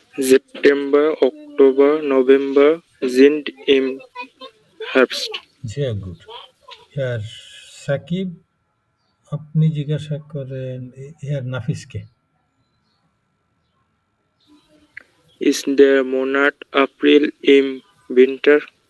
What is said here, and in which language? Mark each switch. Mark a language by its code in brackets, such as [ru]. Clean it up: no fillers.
[de] September, Oktober, November sind im Herbst. Sehr gut. [bn] Herr Shakib আপনি জিজ্ঞাসা করেন Herr নাফিসকে। [de] Ist der Monat April im Winter?